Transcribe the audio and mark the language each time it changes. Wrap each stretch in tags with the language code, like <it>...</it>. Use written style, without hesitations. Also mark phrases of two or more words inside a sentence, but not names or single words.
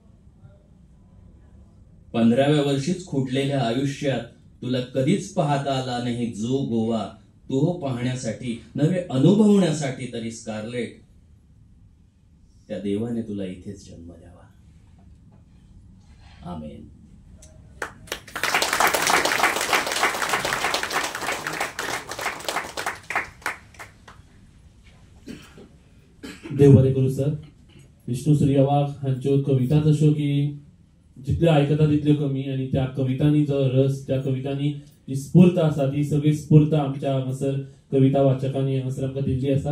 <mr>15व्या वर्षीच खुटलेल्या आयुष्यात तुला कधीच पाहता आला नाही जो गोवा, तो पाहण्यासाठी नव्हे अनुभवण्यासाठी तरी स्कारलेट, त्या देवाने तुला इथेच जन्म द्यावा. आमेन.</mr> <kok>देव बरें करूं सर. विष्णू सूर्य वाघ हांच्यो कविता तश्यो की जितल्यो आयकता तितल्यो कमी, आणि त्या कवितांनी जो रस, त्या कवितांनी जी स्फूर्त आसा ती सगळी स्फूर्त आमच्या हांगासर कविता वाचकांनी हांगासर आमकां दिल्ली आसा.</kok>